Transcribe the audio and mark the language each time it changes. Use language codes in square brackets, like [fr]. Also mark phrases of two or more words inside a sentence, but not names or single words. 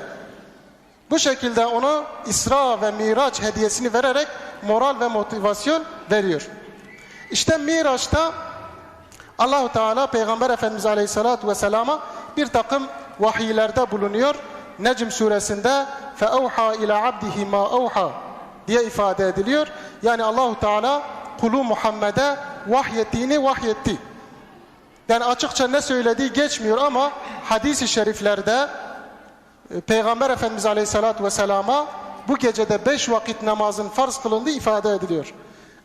[tr] Bu şekilde onu İsra ve Miraç hediyesini vererek moral ve motivasyon veriyor. İşte Miraç'ta [ar] الله تعالى [tr] Peygamber Efendimiz [ar] عليه الصلاة والسلام'a [tr] bir takım vahiylerde bulunuyor. Necm suresinde [ar] فَاَوْحَى اِلَى عَبْدِهِ مَا اَوْحَى [tr] diye ifade ediliyor. Yani [ar] الله تعالى [tr] kulu Muhammed'e vahyettiğini vahyetti. Yani açıkça ne söylediği geçmiyor ama hadis-i şeriflerde Peygamber Efendimiz [ar] عليه الصلاة والسلام'a [tr] bu gecede 5 vakit namazın farz kılındığı ifade ediliyor.